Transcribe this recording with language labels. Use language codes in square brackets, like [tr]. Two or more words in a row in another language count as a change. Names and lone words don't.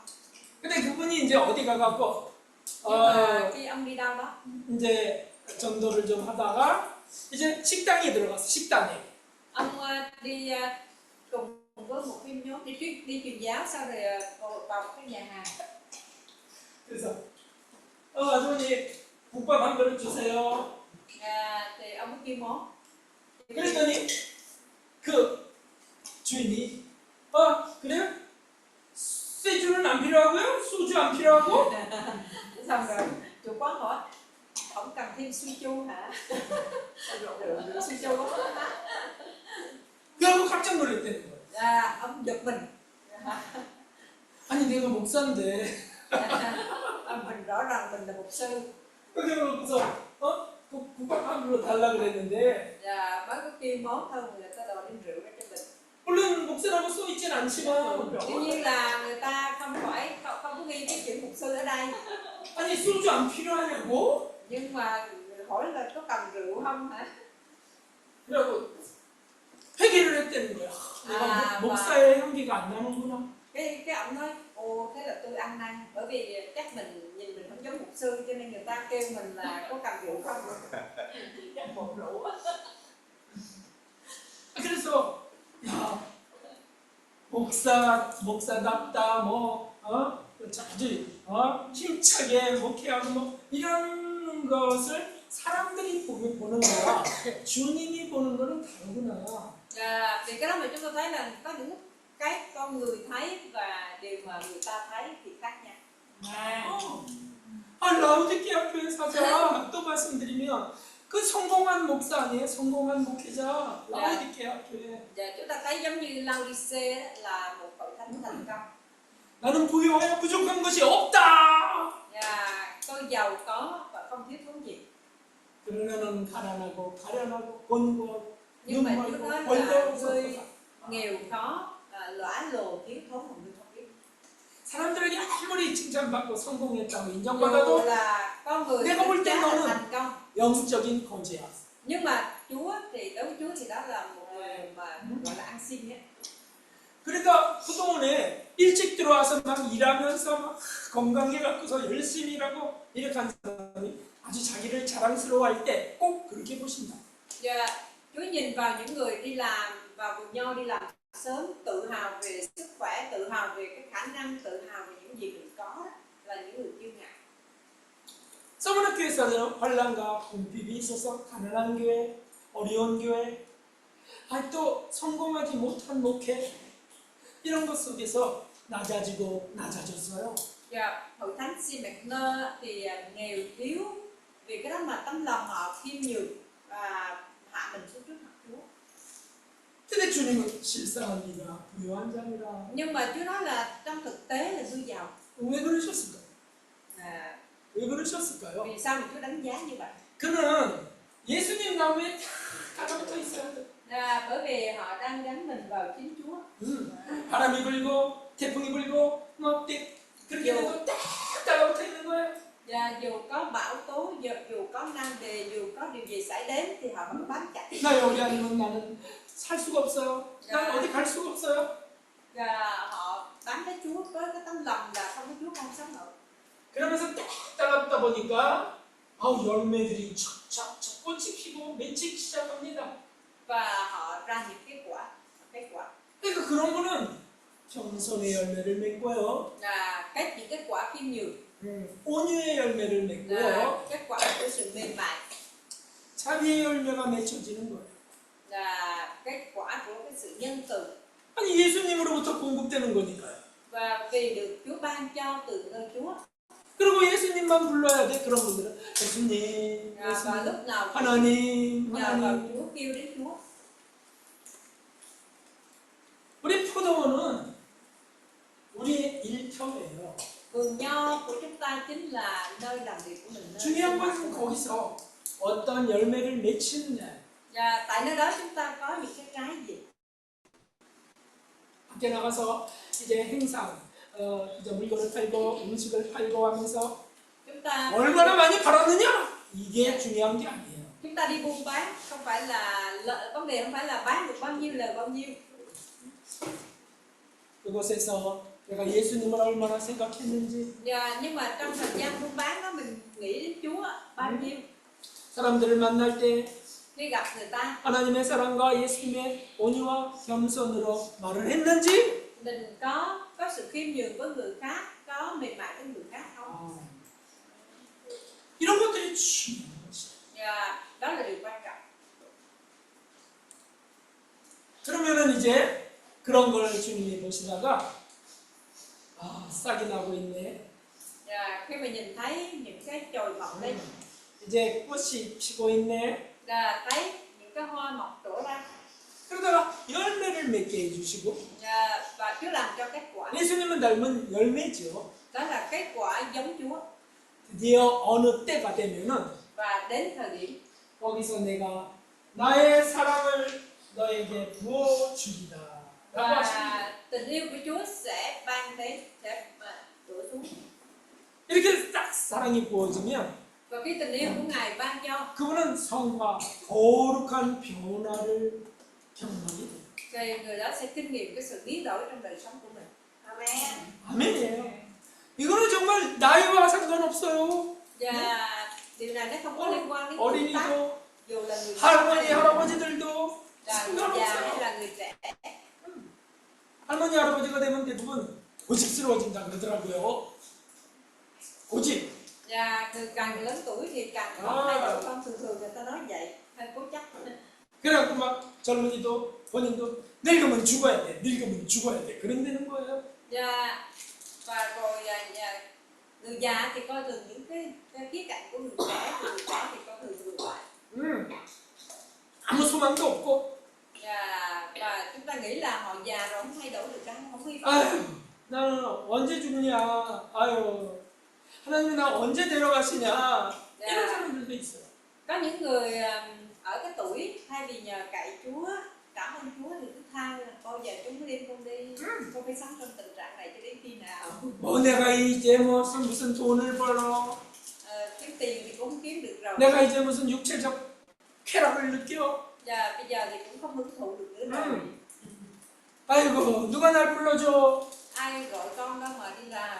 [ko] 근데 그분이 이제 어디 가갖고 [vi] Nhưng mà khi ông đi đâu đó, [ko] 이제 전도를 좀 하다가 이제 식당에 들어갔어. 식당에. [vi] ông đi cùng với một cái nhóm đi truyền giáo, sau rồi vào một cái nhà hàng. [ko] 그래서 아주머니 국밥 한 그릇 주세요. [vi] Thì ông mới kêu món. [ko] 그랬더니 그 주인이 그래요? 쇠주는 안 필요하고요? 소주 안 필요하고? [vi] Xong rồi chủ quán hỏi không cần thêm suy chu hả? Rượu suy chu đó. [ko] 그러고 깜짝 놀랐다는 거예요. [vi] Ông giật mình. [ko] 아니 내가 목사인데 [vi] Mình rõ ràng mình là mục sư. [ko] 그래서 국밥 한 그릇 달라 그랬는데 [vi] Và mới có kêu món thôi người ta đòi đem rượu ra cho mình. [ko] 물론 목사라고 써 있진 않지만 [vi] Tuy nhiên là người ta không có ghi cái chữ mục sư ở đây. [ko] 아니 소주 안 필요하냐고? [vi] Nhưng mà hỏi là có cần rượu không hả? [ko] 그러고 회개를 했다는 거야. 내가 목사의 향기가 안 나는구나. [vi] Cái ông nói thế là tôi ăn năn bởi vì chắc mình nhìn mình không giống mục sư cho nên người ta kêu mình là có cần rượu không? Chắc một rượu. [ko] 그래서 야 목사답다 아주 힘차게 목회하고 뭐 이런 것을 사람들이 보는 거야. 주님이 보는 거는 다르구나. [vi] Vì cái đó mà chúng tôi thấy là có những cái con người thấy và điều mà người ta thấy thì khác nhau. [ko] 라우디게아 교회 사자 또 말씀드리면 그 성공한 목사 아니에요? 성공한 목회자 라우디게아 교회. [vi] Và chúng ta thấy giống như Laodice là một hội thánh thành công. [ko] 나는 부유하여 부족한 것이 없다. [vi] Và tôi giàu có và không thiếu thốn gì. [ko] 그러나 너는 가난하고 가련하고 곤고하고 [vi] Nhưng mà Chúa [ko] 눈멀고 [vi] nói là [ko] 벌거벗어 [vi] ngươi nghèo khó, lõa lồ, thiếu thốn mà ngươi không biết. [ko] 사람들에게 아무리 칭찬받고 성공했다고 [vi] Dù [ko] 인정받아도 [vi] là con người [ko] 내가 볼 [vi] đánh [ko] 땐 [vi] giá là [ko] 너는 [vi] thành công, [ko] 영적인 거지야. [vi] nhưng mà Chúa thì đối với Chúa thì đó là một người mà gọi là ăn xin nhé. [ko] 그러니까 그동안에 일찍 들어와서 막 일하면서 막 건강해 갖고서 열심히 일하고 이렇게 한 사람이 아주 자기를 자랑스러워할 때 꼭 그렇게 보신다. [vi] Và Chúa nhìn vào những người đi làm vào vườn nho đi làm sớm, tự hào về sức khỏe, tự hào về cái khả năng, tự hào về những gì mình có đó, là những người kiêu ngạo. [ko] 서머너 교회에서는 환란과 궁핍이 있어서 가난한 교회, 어려운 교회, 또 성공하지 못한 목회 이런 것 속에서 낮아지고 낮아졌어요. [vi] Và hội thánh Simecner thì nghèo thiếu vì cái đó mà tấm lòng họ khiêm nhường và hạ mình xuống trước mặt Chúa. [ko] 근데 주님은 실상합니다. 부유한 자니라. [vi] Nhưng mà Chúa nói là trong thực tế là tôi giàu. [ko] 왜 그러셨을까요? [vi] À, [ko] 왜 그러셨을까요? [vi] vì sao mà Chúa đánh giá như vậy? [ko] 그는 예수님 나무에 다 달라붙어 있어야 돼. [vi] Bởi vì họ đang gắn mình vào chính Chúa. [ko] 바람이 불고 태풍이 불고 막 그렇게 해도 딱 달라붙어 있는 거예요. [vi] Và dù có bão tố, dù có nan đề, dù có điều gì xảy đến thì họ vẫn bám chặt. [ko] 나 여기 아니면 나는 살 수가 없어요. 난 어디 갈 수가 없어요. [vi] Và họ bám lấy Chúa với cái tấm lòng là không có Chúa không sống nổi. [ko] 그러면서 딱 달라붙다 보니까 열매들이 촥촥촥 꽃이 피고 맺히기 시작합니다. [vi] Và họ ra những kết quả. [ko] 그러니까 그런 분은 겸손의 열매를 맺고요. [vi] Là những kết quả khiêm nhường. [ko] 온유의 열매를 [vi] Là [ko] 맺고요. [vi] kết quả của sự mềm mại. [ko] 자비의 열매가 맺혀지는 거예요. [vi] Là kết quả của cái sự nhân từ. [ko] 아니 예수님으로부터 공급되는 거니까요. [vi] Và vì được Chúa ban cho từ nơi Chúa. [ko] 그리고 예수님만 불러야 돼. 그런 분들은 예수님, [vi] Và [ko] 예수님, [vi] lúc nào [ko] 하나님, [vi] nhờ vào [ko] 하나님. [vi] Chúa, kêu đến Chúa. [ko] 우리 포도원은 우리의 일터예요. [vi] Vườn nho của chúng ta chính là nơi làm việc của mình. [ko] 중요한 것은 거기서 어떤 열매를 맺히느냐. [vi] Và tại nơi đó chúng ta có những cái trái gì? [ko] 밖에 나가서 이제 행상, 이제 물건을 팔고 음식을 팔고 하면서 [vi] Chúng ta [ko] 얼마나 많이 팔았느냐? 이게 중요한 게 아니에요. [vi] chúng ta đi buôn bán không phải là vấn đề không phải là bán được bao nhiêu lời bao nhiêu. [ko] 그곳에서 내가 예수님을 얼마나 생각했는지, [vi] Nhưng mà trong thời gian buôn bán đó mình nghĩ đến Chúa bao nhiêu. [ko] 사람들을 만날 때 [vi] Khi gặp người ta [ko] 하나님의 사랑과 예수님의 온유와 겸손으로 말을 했는지, [vi] mình có sự khiêm nhường với người khác, có mềm mại với người khác không? [ko] 이런 것들이 중요한 것이에요. [vi] Và đó là điều quan trọng. [ko] 그러면은 이제 그런 걸 주님이 보시다가 싹이 나고 있네. [vi] Và khi mà nhìn thấy những cái chồi mọc lên, [ko] 이제 꽃이 피고 있네. [vi] là thấy những cái hoa mọc trổ ra, [ko] 그러다가 열매를 맺게 해주시고, [vi] và Chúa làm cho kết quả. [ko] 예수님은 닮은 열매죠. [vi] Đó là kết quả giống Chúa. [ko] 드디어 어느 때가 되면은 [vi] Và đến thời điểm [ko] 거기서 내가 나의 사랑을 너에게 부어주리다 라고 하십니다. [vi] và tình yêu của Chúa sẽ ban đến, sẽ đổ xuống. [ko] 이렇게 딱 사랑이 부어지면 [vi] Và khi tình yêu của Ngài ban cho [ko] 그분은 성과 거룩한 변화를 경험하게 돼요. [vi] thì người đó sẽ kinh nghiệm cái sự biến đổi trong đời sống của mình. Amen. [ko] 아멘이에요. 이거는 정말 나이와 상관없어요. [vi] Và điều này nó không có liên quan đến tuổi tác, [ko] 어린이도 [vi] dù là người [ko] 할머니 할아버지들도 [vi] là người già hay [ko] 상관없어요. [vi] là người trẻ. [ko] 할머니 할아버지가 되면 대부분 고집스러워진다 그러더라고요. 고집. [vi] Và càng lớn tuổi thì càng có thay đổi con, thường người ta nói vậy, hơi cố chấp. [ko] 그래갖고 막 젊은이도 본인도 늙으면 죽어야 돼. 늙으면 죽어야 돼. 그런다는 거예요. [vi] Và rồi người già thì coi thường những cái khía cạnh của người trẻ thì coi thường người ngoại. [ko] 아무 소망도 없고 [vi] Và chúng ta nghĩ là họ già rồi không thay đổi được cái không vi phạm. [ko] 아유 나는 언제 죽냐? 아유, 하나님이 나 언제 데려가시냐? 이런 [vi] Dạ. [ko] 사람들도 있어요. [vi] Có những người ở cái tuổi thay vì nhờ cậy Chúa, cảm ơn Chúa thì cứ than là bao giờ Chúa mới đem con đi, con phải sống trong tình trạng này cho đến khi nào. [ko] 뭐 내가 이제 무슨 돈을 벌어? [vi] Kiếm tiền thì cũng không kiếm được rồi. [ko] 내가 이제 무슨 육체적 쾌락을 느껴? [vi] Và bây giờ thì cũng không hưởng thụ được nữa rồi. [ko] 아이고, 누가 날 불러줘? [vi] Ai gọi con đâu mà đi làm.